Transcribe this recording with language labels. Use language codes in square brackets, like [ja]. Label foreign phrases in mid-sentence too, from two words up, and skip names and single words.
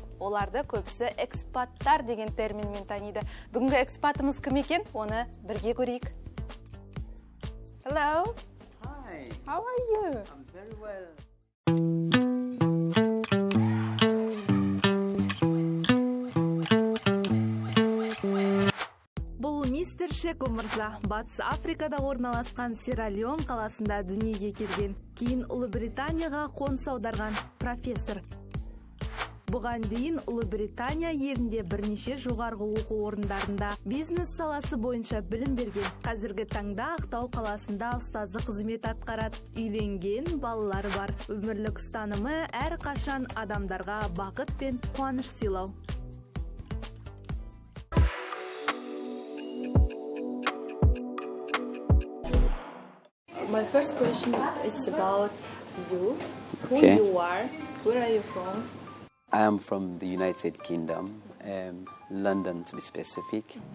[kk] Оларды көбісі экспаттар деген терминмен таниды. Бүгінгі экспатымыз кім екен? Оны бірге көрейік. [en] Hello. Hi. How are you? I'm very well. [kk] Мистер Шеку мырза Батыс Африкада орналасқан Сьерра-Леон қаласында дүниеге келген, кейін Ұлыбританияға қоныс аударған профессор. Бұған дейін Ұлыбритания елінде бірнеше жоғарғы оқу орындарында бизнес саласы бойынша білім берген. Қазіргі таңда Ақтау қаласында ұстазы қызмет атқарады. Үйленген, балалары бар. Өмірлік ұстанымы әрқашан адамдарға бақыт пен қуаныш сыйлау. [en] My first question is about you. Okay. Who you are? Where are you from? I am from the United Kingdom, London to be specific.